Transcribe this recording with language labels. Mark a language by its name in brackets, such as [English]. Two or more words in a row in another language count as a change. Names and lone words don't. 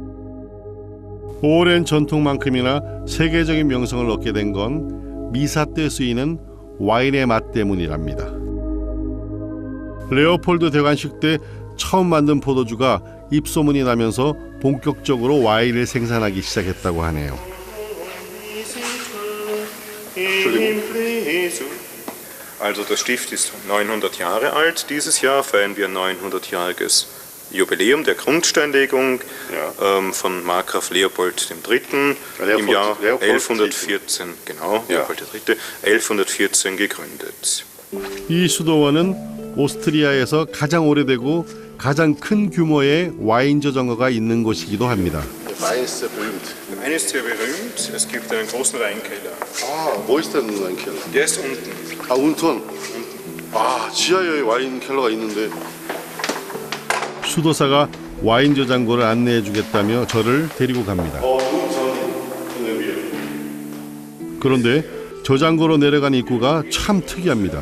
[Korean] 오랜 전통만큼이나 세계적인 명성을 얻게 된 건 미사 때 쓰이는 와인의 맛 때문이랍니다. 레오폴드 대관식 때 처음 만든 포도주가 입소문이 나면서 본격적으로 와인을 생산하기 시작했다고 하네요. [German] Also das Stift ist 900 Jahre alt. Dieses Jahr feiern wir ein 900-jähriges Jubiläum der Grundsteinlegung von Markgraf Leopold III. Im Jahr 1114, genau, Leopold III. 1114 gegründet. [Korean] 이 수도원은 오스트리아에서 가장 오래되고 가장 큰 규모의 와인 저장고가 있는 곳이기도 합니다. [German] Wein ist sehr berühmt. Der Wein ist sehr berühmt. Es gibt einen großen Weinkeller. Wo ist denn ein Keller? Der ist unten. unten. [Korean] 지하에 와인 켈러가 있는데. 수도사가 와인 저장고를 안내해 주겠다며 저를 데리고 갑니다. 그런데 저장고로 내려간 입구가 참 특이합니다.